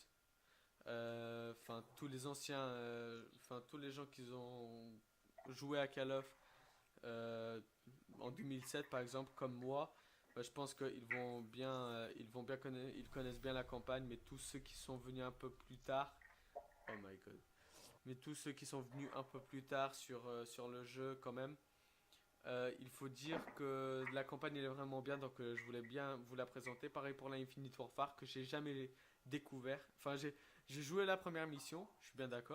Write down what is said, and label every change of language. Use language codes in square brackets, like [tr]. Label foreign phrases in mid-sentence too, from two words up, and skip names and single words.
[fr] Enfin tous les anciens, enfin tous les gens qui ont joué à Call of en 2007 par exemple comme moi, bah, je pense ils vont bien connaître, ils connaissent bien la campagne, mais tous ceux qui sont venus un peu plus tard, [en] oh my god, [fr] mais tous ceux qui sont venus un peu plus tard sur le jeu quand même, il faut dire que la campagne elle est vraiment bien, donc je voulais bien vous la présenter. Pareil pour la Infinite Warfare que j'ai jamais découvert. Enfin, j'ai joué la première mission, je suis bien d'accord.